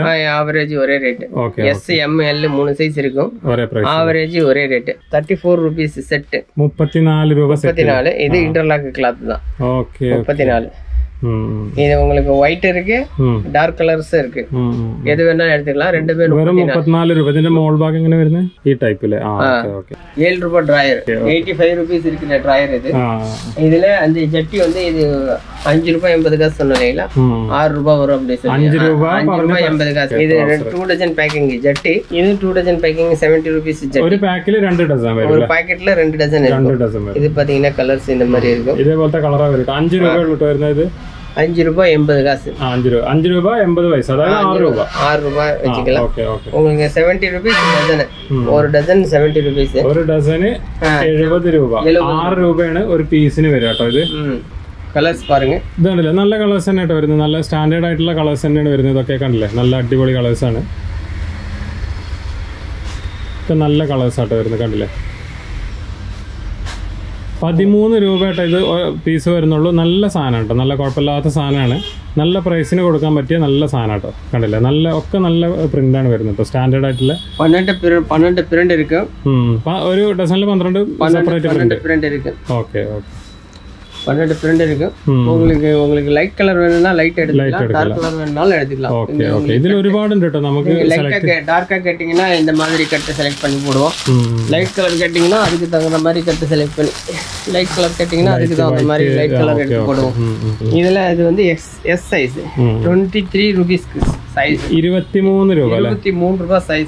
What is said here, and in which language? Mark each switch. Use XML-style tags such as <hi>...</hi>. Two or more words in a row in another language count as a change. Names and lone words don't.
<ta>ஆவரேஜ் ஒரே ரேட். S, M, L 3 சைஸ் இருக்கும். ஒரே பிரைஸ். ஆவரேஜ் ஒரே ரேட். 34 ரூபீஸ் செட். 34 ரூபாய் செட். 34. இது</ta> <en>interlock cloth</en> <ta>தான். ஓகே. 34. இது உங்களுக்கு ஒயிட் இருக்கு,</ta> <en>dark colours</en> <ta>இருக்கு. எது வேணாலும் எடுத்துக்கலாம். ரெண்டுமே 34 ரூபாய்.</ta> <ml>ഇതിന്റെ മോൾ ഭാഗം എങ്ങനെ വരുന്നത്? ഈ ടൈപ്പില്. ഓക്കേ. 7 രൂപ ഡ്രയർ.</ml> <ta>85 ரூபீஸ் இருக்கிற டிரையர் இது. இதுல அந்த ஜட்டி வந்து இது 5 ரூபாய் 80 காசு சொன்னீங்களா? 6 ரூபாய் வரும் அப்படி சொல்லி. 5 ரூபாய் 80 காசு. இது 2 டஜன் பேக்கிங் ஜட்டி. இது 2 டஜன் பேக்கிங் 70 ரூபீஸ் ஜட்டி. ஒரு பாக்கெட்ல 2 டஜன் வரும். ஒரு பாக்கெட்ல 2 டஜன் இருக்கும். இது பாத்தீங்கன்னா கலர்ஸ் இந்த மாதிரி இருக்கும்.</ta> <ml>இதே போலത്തെ കളറാ വരും. 5 രൂപ വിട്ട് വരുന്നത്</ml> <ta>5 ரூபாய் 80 காசு. 5 ரூபாய் 80 பைசா. அதாவது 6 ரூபாய் வச்சுக்கலாம். உங்களுக்கு 70 ரூபீஸ் டஜன். ஒரு டஜன் 70 ரூபீஸ்.</ta> <ml>ஒரு டஜன் 70 രൂപ. 6 രൂപയാണ് ഒരു പീസിന് വരിക കേട്ടോ. ഇത് കളേഴ്സ് പാരുங்க. ഇതാണല്ലേ നല്ല കളേഴ്സ് തന്നെയായിട്ട് വരുന്നത്. നല്ല സ്റ്റാൻഡേർഡ് ആയിട്ടുള്ള കളേഴ്സ് തന്നെയാണ് വരുന്നത്. ഇതൊക്കെ കണ്ടില്ലേ, നല്ല അടിപൊളി കളേഴ്സ് ആണ്. ഇതൊക്കെ നല്ല കളേഴ്സ് ആയിട്ട് വരുന്നത്, കണ്ടില്ലേ. 13 രൂപയായിട്ട് ഇത് പീസ് വരുന്നുള്ളൂ. നല്ല സാധനം കേട്ടോ, നല്ല കുഴപ്പമില്ലാത്ത സാധനമാണ്. നല്ല പ്രൈസിന് കൊടുക്കാൻ പറ്റിയ നല്ല സാധനം കേട്ടോ, കണ്ടില്ലേ. ഒക്കെ നല്ല പ്രിന്റാണ് വരുന്നത് കേട്ടോ, സ്റ്റാൻഡേർഡ് ആയിട്ടുള്ള. 12 പ്രിന്റ് ഇരിക്കും. ഒരു ഡസനിൽ 12</ml> <en>separate print</en> <ml>ഇരിക്കും.</ml> <ta>ഓക്കെ. 12 பிரிண்ட் இருக்கு. உங்களுக்கு</ta> <en>light colour</en> <ta>வேணும்னா லைட் எடுத்துக்கலாம்,</ta> <en>dark colour</en> <ta>வேணும்னாலும் எடுத்துக்கலாம்.</ta> <ml>ஓகே. இதுல ഒരുപാട് ഉണ്ട് ട്ടോ.</ml> <ta>നമുക്ക് லைட்டா டார்க்கா கேட்டிங்கனா இந்த மாதிரி</ta> <en>cut select</en> <ta>பண்ணி போடுவோம்.</ta> <en>light colour</en> <ta>கேட்டிங்கனா அதுக்கு தகுந்த மாதிரி</ta> <en>cut select</en> <ta>பண்ணி,</ta> <en>light colour</en> <ta>கேட்டிங்கனா அதுக்கு தகுந்த மாதிரி</ta> <en>light colour</en> <ta>எடுத்து போடுவோம். இதுல இது வந்து S சைஸ் 23 ரூபீஸ் சைஸ். 23 ரூபாய். 23 ரூபாய் சைஸ்.</ta>